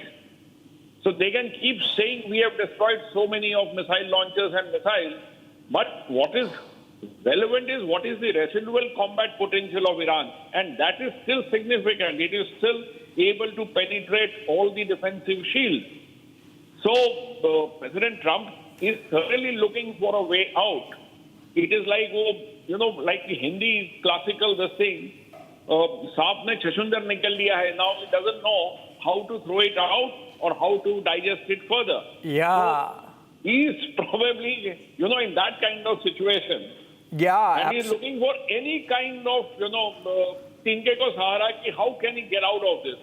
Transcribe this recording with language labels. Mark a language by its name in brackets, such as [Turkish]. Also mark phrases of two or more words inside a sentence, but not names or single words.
[English] So they can keep saying we have destroyed so many of missile launchers and missiles, but what is relevant is what is the residual combat potential of Iran, and that is still significant. It is still able to penetrate all the defensive shields. So President Trump is thoroughly looking for a way out. It is like, like the Hindi classical, the saying, [Hindi] "साँप ने छछूंदर निकल लिया है." [English] Now he doesn't know how to throw it out or how to digest it further. Yeah. So he's probably, in that kind of situation. Yeah. And he's looking for any kind of, [Hindi] तिनके को सहारा [English] ki how can he get out of this?